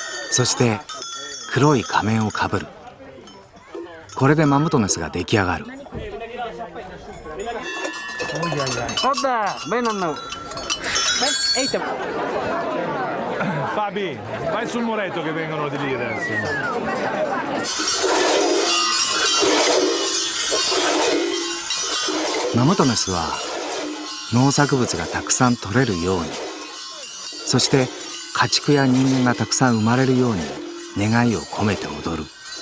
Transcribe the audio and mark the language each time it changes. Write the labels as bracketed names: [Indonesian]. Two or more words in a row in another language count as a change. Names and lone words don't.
[Japanese] そして黒い仮面をかぶる。これでマムトネスが出来上がる。 [Italian] Fabi, vai sul muretto che vengono di lì adesso. [Japanese] マムトネスは農作物がたくさん取れるように、そして家畜や人間がたくさん生まれるように願いを込めて踊る。